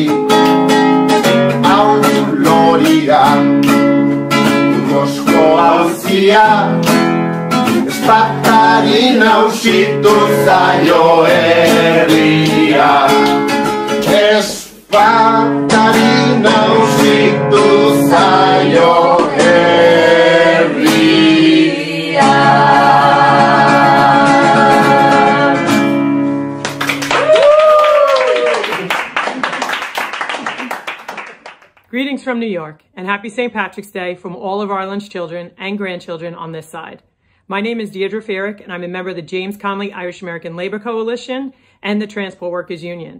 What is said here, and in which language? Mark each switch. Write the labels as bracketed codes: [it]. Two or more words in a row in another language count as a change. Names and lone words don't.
[eu] Hau loria, Burgosko hauzia, Estatari nausitu zaio herria. Estatari nausitu zaio herria. [en] Greetings from New York, and happy St. Patrick's Day from all of Ireland's children and grandchildren on this side. My name is Deirdre Féin, and I'm a member of the James Connolly Irish American Labor Coalition and the Transport Workers Union.